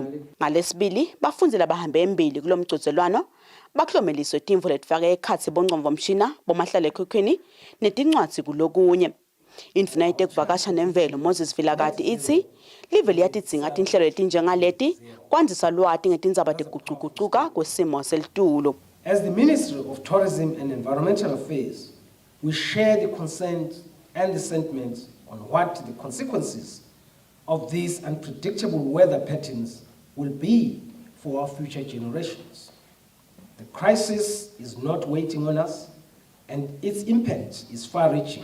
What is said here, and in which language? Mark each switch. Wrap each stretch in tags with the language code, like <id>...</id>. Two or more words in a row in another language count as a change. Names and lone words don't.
<ss>Ngalesibili bafundzi labahambe embili kulo mgcugculwano baklomeliswe timvo letifake ekhatsi bongcondvomshina bomahlale ekhukhwini netincwadzi kulokunye. Indvuna yetekuvakasha nemvelo Moses Velakade ithi live liyatidzinga tinhlelo letinjengaleti kwandisa lwati ngetindzaba tekugucugucuka kwesimo selitulu.</ss> <en>As the Ministry of Tourism and Environmental Affairs, we share the concerns and the sentiments on what the consequences of these unpredictable weather patterns will be for our future generations. The crisis is not waiting on us, and its impact is far-reaching.</en>